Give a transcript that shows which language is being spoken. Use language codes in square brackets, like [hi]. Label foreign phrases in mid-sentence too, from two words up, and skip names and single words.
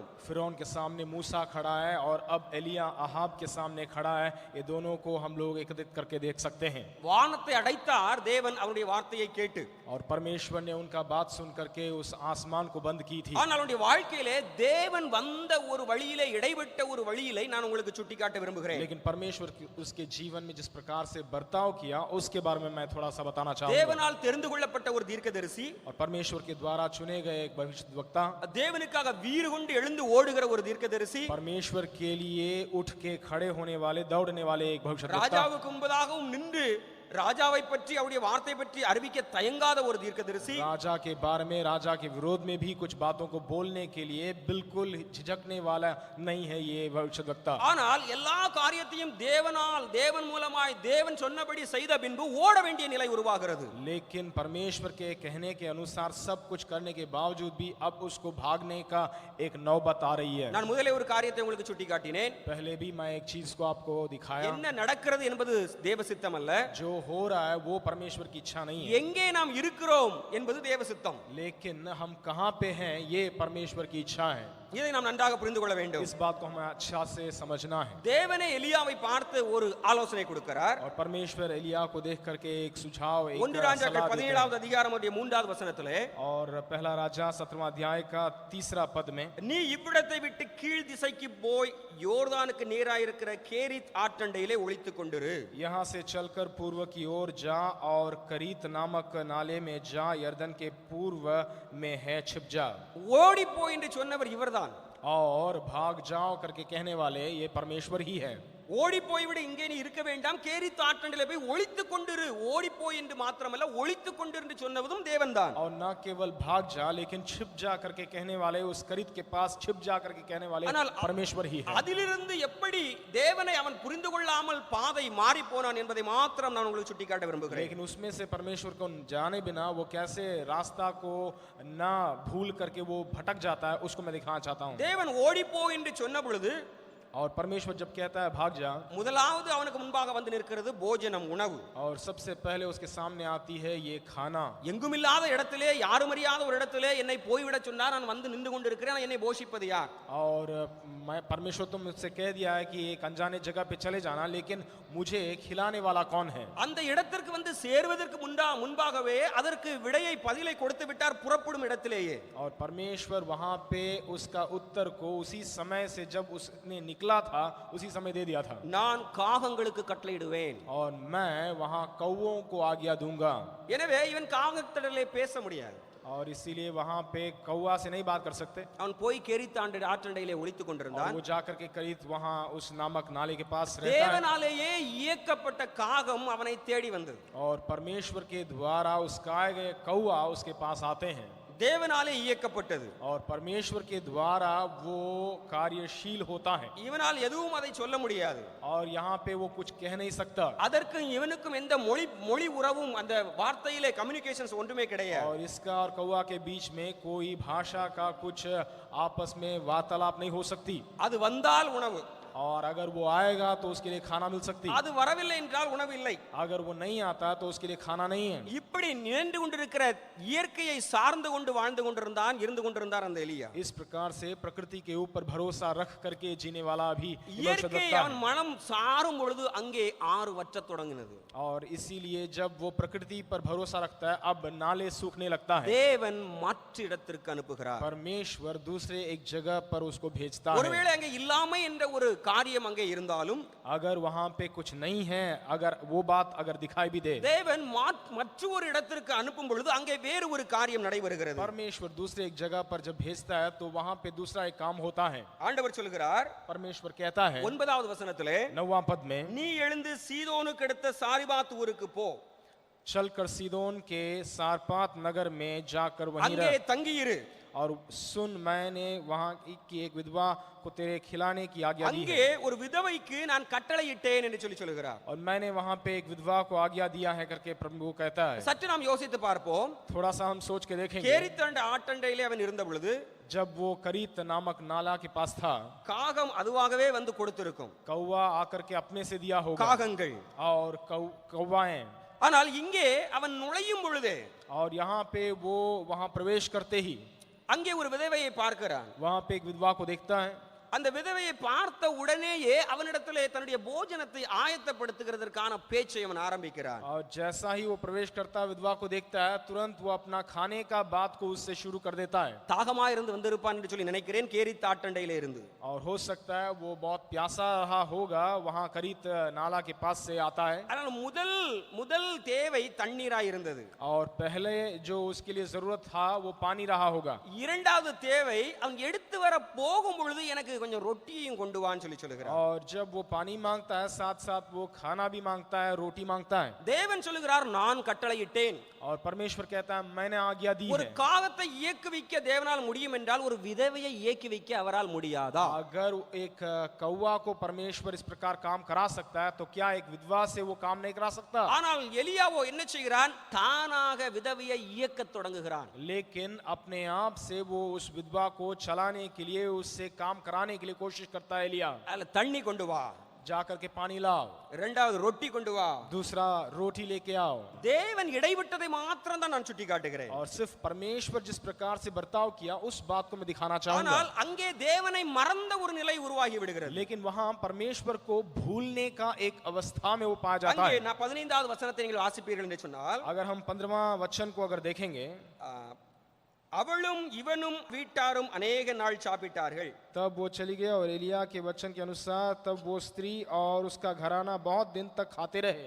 [hi] फिरौन के सामने मूसा खड़ा है और अब एलिया आहाब के सामने खड़ा है। ये दोनों को हम लोग एकत्रित करके देख सकते हैं। [ta] வானத்தை அடைத்தார் தேவன் அவருடைய வார்த்தையை கேட்டு. [hi] और परमेश्वर ने उनका बात सुन करके उस आसमान को बंद की थी। [ta] ஆனால் அவருடைய வாழ்க்கையிலே தேவன் வந்த ஒரு வழியிலே இடைவிட்ட ஒரு வழியிலே நான் உங்களுக்கு சுட்டிக்காட்ட விரும்புகிறேன். [hi] लेकिन परमेश्वर उसके जीवन में जिस प्रकार से बर्ताव किया उसके बारे में मैं थोड़ा सा बताना चाहूंगा। [ta] தேவனால் தெரிந்து கொள்ளப்பட்ட ஒரு தீர்க்கதரிசி [hi] और परमेश्वर के द्वारा चुने गए एक भविष्यद्वक्ता, [ta] தேவனுக்காக வீறு கொண்டு எழுந்து ஓடுகிற ஒரு தீர்க்கதரிசி, [hi] परमेश्वर के लिए उठ के खड़े होने वाले दौड़ने वाले एक भविष्यद्वक्ता, [ta] ராஜாவுக்கு முன்பதாகவும் நின்று ராஜாவை பற்றி அவருடைய வார்த்தை பற்றி அறிவிக்க தயங்காத ஒரு தீர்க்கதரிசி, [hi] राजा के बारे में राजा के विरोध में भी कुछ बातों को बोलने के लिए बिल्कुल झिझकने वाला नहीं है ये भविष्यद्वक्ता। [ta] ஆனால் எல்லா காரியத்தையும் தேவன் மூலமாய் தேவன் சொன்னபடி செய்த பின்பு ஓட வேண்டிய நிலை உருவாகிறது. [hi] लेकिन परमेश्वर के कहने के अनुसार सब कुछ करने के बावजूद भी अब उसको भागने का एक नौबत आ रही है। [ta] நான் முதல்ல ஒரு காரியத்தை உங்களுக்கு சுட்டிக்காட்டினேன். [hi] पहले भी मैं एक चीज को आपको दिखाया, [ta] என்ன நடக்கிறது என்பது தேவ சித்தம் அல்ல, [hi] जो हो रहा है वो परमेश्वर की इच्छा नहीं है। [ta] எங்கே நாம் இருக்கிறோம் என்பது தேவ சித்தம். [hi] लेकिन हम कहां पे हैं ये परमेश्वर की इच्छा है। [ta] இதை நாம் நன்றாக புரிந்து கொள்ள வேண்டும். [hi] इस बात को हमें अच्छा से समझना है। [ta] தேவனே எலியாவை பார்த்து ஒரு ஆலோசனை கொடுக்கிறார். [hi] और परमेश्वर एलिया को देख करके एक सुझाव, एक [ta] 1 ராஜாக்கள் [hi] सलाह देते हैं। [ta] 17வது அதிகாரம் 3வது வசனத்திலே, [hi] और पहला राजा 17वां अध्याय का 3रा पद में, [ta] நீ இவ்விடத்தை விட்டு கீழ் திசைக்கு போய் யோர்தானுக்கு நேராக இருக்கிற கேரித் ஆற்றண்டையிலே ஒளித்துக் கொண்டிரு. [hi] यहाँ से चलकर पूर्व की ओर जा और करीत नामक नाले में जा, यर्दन के पूर्व में है छिप जा। [ta] ஓடி போய் என்று சொன்னவர் இவர்தான். [hi] और भाग जाओ करके कहने वाले ये परमेश्वर ही है। [ta] ஓடி போய்விட இங்கே நீ இருக்க வேண்டாம், கேரித் ஆற்றண்டிலே போய் ஒளித்துக் கொண்டிரு. ஓடி போய் என்று மாத்திரமல்ல ஒளித்துக் கொண்டிரு என்று சொன்னதும் தேவன்தான். [hi] और न केवल भाग जा लेकिन छिप जा करके कहने वाले, उस करीत के पास छिप जा करके कहने वाले परमेश्वर ही है। [ta] அதிலிருந்து எப்படி தேவனை அவன் புரிந்து கொள்ளாமல் பாதை மாறி போனான் என்பதை மாத்திரம் நான் உங்களுக்கு சுட்டிக்காட்ட விரும்புகிறேன். [hi] लेकिन उसमें से परमेश्वर को जाने बिना वो कैसे रास्ता को ना भूल करके वो भटक जाता है, उसको मैं दिखाना चाहता हूँ। [ta] தேவன் ஓடி போ என்று சொன்ன பொழுது, [hi] और परमेश्वर जब कहता है भाग जा, [ta] முதலாவது அவனுக்கு முன்பாக வந்து நிற்கிறது போஜனம், உணவு. [hi] और सबसे पहले उसके सामने आती है ये खाना। [ta] எங்குமில்லாத இடத்திலே, யாரும் அறியாத ஒரு இடத்திலே என்னை போய்விட சொன்னார், நான் வந்து நின்று கொண்டிருக்கிறேன், என்னை போஷிப்பது யார்? [hi] और मैं परमेश्वर तुम मुझसे कह दिया है कि एक अनजाने जगह पे चले जाना, लेकिन मुझे खिलाने वाला कौन है? [ta] அந்த இடத்திற்கு வந்து சேர்வதற்கு முன்பாகவே அதற்கு விடையை பதிலை கொடுத்து விட்டார் புறப்படும் இடத்திலேயே. [hi] और परमेश्वर वहां पे उसका उत्तर को उसी समय से जब उसने निकला था उसी समय दे दिया था। [ta] நான் காகங்களுக்கு கட்டளையிடுவேன். [hi] और मैं वहां कौवों को आज्ञा दूंगा। [ta] எனவே இவன் காகத்திலே பேச முடியாது. [hi] और इसीलिए वहां पे कौवा से नहीं बात कर सकते। [ta] அவன் போய் கேரித் ஆற்றண்டையிலே ஒளித்துக் கொண்டிருந்தான். [hi] वो जाकर के करीत वहां उस नामक नाले के पास रहता है। [ta] தேவனாலேயே இயக்கப்பட்ட காகம் அவனை தேடி வந்தது. [hi] और परमेश्वर के द्वारा उसका गए कौवा उसके पास आते हैं। [ta] தேவனாலே இயக்கப்பட்டது. [hi] और परमेश्वर के द्वारा वो कार्यशील होता है। [ta] இவனால் எதுவும் அதை சொல்ல முடியாது. [hi] और यहाँ पे वो कुछ कह नहीं सकता। [ta] அதற்கு இவனுக்கும் எந்த மொழி உறவும் அந்த வார்த்தையிலே கம்யூனிகேஷன்ஸ் ஒன்றுமே கிடையாது. [hi] और इसका और कौवा के बीच में कोई भाषा का कुछ आपस में वार्तालाप नहीं हो सकती। [ta] அது வந்தால் உணவு, [hi] और अगर वो आएगा तो उसके लिए खाना मिल सकती। [ta] அது வரவில்லை என்றால் உணவு இல்லை. [hi] अगर वो नहीं आता तो उसके लिए खाना नहीं है। [ta] இப்படி நின்று கொண்டிருக்கிற இயற்கையை சார்ந்து கொண்டு வாழ்ந்து கொண்டிருந்தார் அந்த எலியா. [hi] इस प्रकार से प्रकृति के ऊपर भरोसा रख करके जीने वाला भी [ta] இயற்கையை அவன் மனம் சாரும் பொழுது அங்கே ஆறு வற்றத் தொடங்கினது. [hi] और इसीलिए जब वो प्रकृति पर भरोसा रखता है अब नाले सूखने लगता है। [ta] தேவன் மற்ற இடத்திற்கு அனுப்புகிறார். [hi] परमेश्वर दूसरे एक जगह पर उसको भेजता है। [ta] ஒருவேளை அங்கே இல்லாமை என்ற ஒரு காரியம் அங்கே இருந்தாலும், [hi] अगर वहां पे कुछ नहीं है, अगर वो बात अगर दिखाई भी दे, [ta] தேவன் மற்ற ஒரு இடத்திற்கு அனுப்பும் பொழுது அங்கே வேறு ஒரு காரியம் நடைபெறுகிறது. [hi] परमेश्वर दूसरे एक जगह पर जब भेजता है तो वहां पे दूसरा एक काम होता है। [ta] ஆண்டவர் சொல்கிறார், [hi] परमेश्वर कहता है [ta] 9வது வசனத்திலே, [hi] 9वां पद में, [ta] நீ எழுந்து சீதோனுக்கு அடுத்த சாரிபாத் ஊருக்கு போ, [hi] चलकर सीदोन के सारपात नगर में जाकर वहीं [ta] அங்கே [hi] रह, [ta] தங்கியிரு. [hi] और सुन मैंने वहां की एक विधवा को तेरे खिलाने की आज्ञा दी [ta] அங்கே [hi] है [ta] ஒரு விதவைக்கு நான் கட்டளையிட்டேன் என்று சொல்லி சொல்கிறார். [hi] और मैंने वहां पे एक विधवा को आज्ञा दिया है करके प्रभु कहता है। [ta] சற்று நாம் யோசித்து பார்ப்போம். [hi] थोड़ा सा हम सोच के देखेंगे, [ta] கேரித்தண்ட ஆட்டண்டையிலே அவன் இருந்த பொழுது [hi] जब वो करीत नामक नाला के पास था, [ta] காகம் அதுவாகவே வந்து கொடுத்திருக்கும். [hi] कौवा आकर के अपने से दिया होगा [ta] காகங்கள். [hi] और कौवाएं, [ta] ஆனால் இங்கே அவன் நுழையும் பொழுது [hi] और यहाँ पे वो वहां प्रवेश करते ही [ta] அங்கே ஒரு விதவையை பார்க்கிறான். [hi] वहां पे एक विधवा को देखता है। [ta] அந்த விதவையை பார்த்த உடனேயே அவனிடத்திலே தன்னுடைய போஜனத்தை ஆயத்தப்படுத்துகிறதற்கான பேச்சை அவன் ஆரம்பிக்கிறான். [hi] और जैसा ही वो प्रवेश करता है, विधवा को देखता है, तुरंत वो अपना खाने का बात को उससे शुरू कर देता है। [ta] தாகமா இருந்து வந்திருப்பான் என்று சொல்லி நினைக்கிறேன். கேரித் ஆட்டண்டையிலே இருந்து [hi] और हो सकता है वो बहुत प्यासा रहा होगा, वहां करीत नाला के पास से आता है। [ta] ஆனால் முதல் தேவை தண்ணீராய் இருந்தது. [hi] और पहले जो उसके लिए जरूरत था वो पानी रहा होगा। [ta] இரண்டாவது தேவை அவன் எடுத்து வர போகும் பொழுது எனக்கு கொஞ்சம் ரொட்டியையும் கொண்டு வான்னு சொல்லி சொல்லுகிறார். [hi] और जब वो पानी मांगता है, साथ साथ वो खाना भी मांगता है, रोटी मांगता है। [ta] தேவன் சொல்லுகிறார் நான் கட்டளையிட்டேன். [hi] और परमेश्वर कहता है मैंने आज्ञा दी [ta] ஒரு [hi] है। [ta] காகத்தை இயக்குவிக்க தேவனால் முடியும் என்றால் ஒரு விதவையை இயக்குவிக்க அவரால் முடியாதா? [hi] अगर एक कौवा को परमेश्वर इस प्रकार काम करा सकता है, तो क्या एक विधवा से वो काम नहीं करा सकता? [ta] ஆனால் எலியாவோ என்ன செய்கிறான்? தானாக விதவையை இயக்கத் தொடங்குகிறான். [hi] लेकिन अपने आप से वो उस विधवा को चलाने के लिए, उससे काम कराने के लिए कोशिश करता है एलिया। [ta] அதுல தண்ணி கொண்டு வா, [hi] जाकर के पानी लाओ, [ta] இரண்டாவது ரொட்டி கொண்டு வா. [hi] दूसरा रोटी लेके आओ। [ta] தேவன் இடைவிட்டதை மாத்திரம் தான் நான் சுட்டி காட்டுகிறேன். [hi] और सिर्फ परमेश्वर जिस प्रकार से बर्ताव किया उस बात को मैं दिखाना चाहूंगा। [ta] ஆனால் அங்கே தேவனை மறந்த ஒரு நிலை உருவாகி விடுகிறது. [hi] लेकिन वहां परमेश्वर को भूलने का एक अवस्था में वो पाया जाता [ta] அங்கே [hi] है। [ta] நான் 15வது வசனத்தை நீங்கள் வாசிப்பீர்கள் என்று சொன்னால், [hi] अगर हम 15वां वचन को अगर देखेंगे, [ta] அவளும் இவனும் வீட்டாரும் अनेक நாள் சாப்பிட்டார்கள். [hi] तब वो चली गई और एलिया के वचन के अनुसार तब वो स्त्री और उसका घराना बहुत दिन तक खाते रहे।